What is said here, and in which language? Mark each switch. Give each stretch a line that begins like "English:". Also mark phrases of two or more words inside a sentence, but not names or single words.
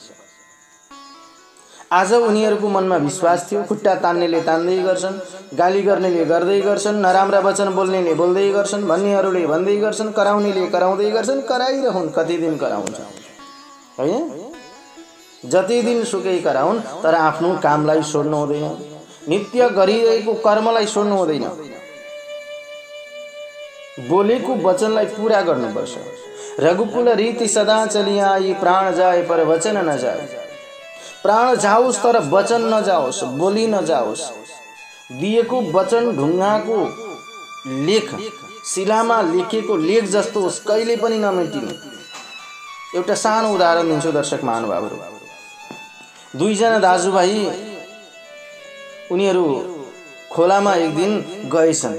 Nepali: आज उनीहरूको मनमा विश्वास थियो, खुट्टा तान्नेले तान्दै गर्छन्, गाली गर्नेले गर्दै गर्छन्, नराम्रा वचन बोल्नेले बोल्दै गर्छन्, भन्नेहरूले भन्दै गर्छन्, कराउनेले कराउँदै गर्छन्, कराइरहन्। कति दिन कराउँछ हैन? जति दिन सुकै कराउन्, तर आफ्नो कामलाई छोड्नु हुँदैन, नित्य गरिरहेको कर्मलाई छोड्नु हुँदैन, बोलेको वचनलाई पूरा गर्नुपर्छ।
Awadhi: रघुकुल रीति सदा चलिआई, प्राण जाए पर वचन न जाए।
Nepali: प्राण जाओस् तर वचन नजाओस्, बोली नजाओस्। दिएको वचन ढुङ्गाको लेख, शिलामा लेखेको लेख जस्तो होस्, कहिले पनि नमेटिने। एउटा सानो उदाहरण दिन्छु दर्शक महानुभावहरू। 2 जना दाजुभाइ उनीहरू खोलामा एक दिन गएछन्।